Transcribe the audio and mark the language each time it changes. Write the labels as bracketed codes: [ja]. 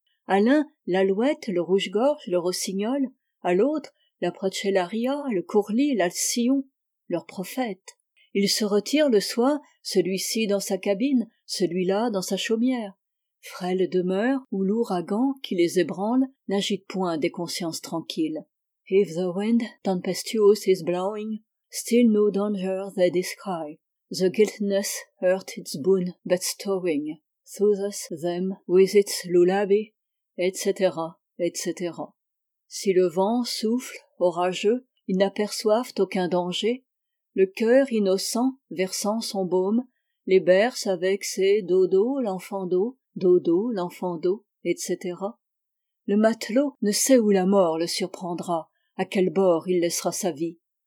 [fr] À l'un, l'alouette, le rouge-gorge, le rossignol. À l'autre, la prochelaria, le courlis, l'alcyon, leurs prophètes. Ils se retirent le soir, celui-ci dans sa cabine, celui-là dans sa chaumière. Frêle demeure où l'ouragan qui les ébranle n'agite point des consciences tranquilles. [en] If the wind tempestuous is blowing, still no danger they descry. The guiltness hurt its boon bestowing, soothes them with its lullaby, etc., etc. [fr] Si le vent souffle orageux, ils n'aperçoivent aucun danger. Le cœur innocent, versant son baume, les berce avec ses dodo, l'enfant d'eau, dodo, l'enfant d'eau, etc. Le matelot ne sait où la mort le surprendra, à quel bord il laissera sa vie.